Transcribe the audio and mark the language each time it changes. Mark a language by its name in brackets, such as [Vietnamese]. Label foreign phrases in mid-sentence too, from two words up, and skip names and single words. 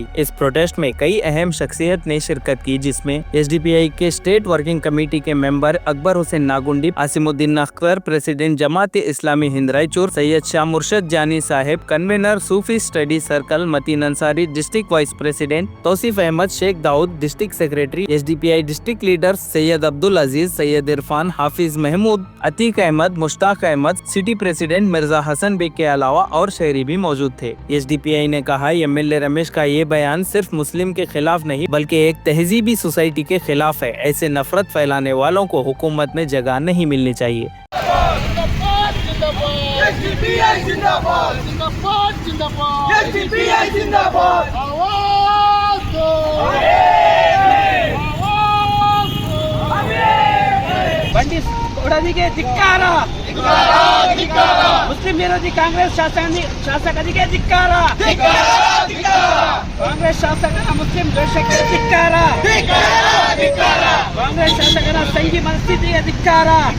[Hindi] इस प्रोटेस्ट में कई अहम शख्सियत ने शिरकत की जिसमें एसडीपीआई के [English] State Working Committee [Hindi] के मेंबर अकबर हुसैन नागुंडी, आसिमुद्दीन अख्तर, प्रेसिडेंट जमात इस्लामी हिंद रायचूर, सैयद शाह मुर्शद जानी साहिब, कन्वेनर सूफी स्टडी सर्कल मतीन अंसारी, [English] District Vice President [Hindi] तौसीफ अहमद, शेख दाऊद, [English] District Secretary, [Hindi] एसडीपीआई [English] District Leaders [Hindi] सैयद अब्दुल अजीज, सैयद इरफान, हाफिज महमूद, अतीक अहमद, मुश्ताक अहमद, [English] City President [Hindi] मिर्जा हसन बेग के अलावा और शहरी भी मौजूद थे। एसडीपीआई ने कहा एमएलए रमेश का ये बयान सिर्फ मुस्लिम के खिलाफ नहीं बल्कि एक तहजीबी सोसाइटी के खिलाफ है। ऐसे नफरत फैलाने वालों को हुकूमत में जगह नहीं मिलनी चाहिए। [Kannada] ಬಂಡಿ ಕೊಡದಿಗೆ ಧಿಕ್ಕಾರ, ಮುಸ್ಲಿಂ ವಿರೋಧಿ ಕಾಂಗ್ರೆಸ್ ಶಾಸಕರಿಗೆ ಧಿಕ್ಕಾರ, ಕಾಂಗ್ರೆಸ್ ಶಾಸಕರ ಮುಸ್ಲಿಂ ದ್ವೇಷಕ್ಕೆ ಧಿಕ್ಕಾರ, ಕಾಂಗ್ರೆಸ್ ಶಾಸಕರ ಸಂಘಿ ಮನಸ್ಥಿತಿಗೆ ಧಿಕ್ಕಾರ.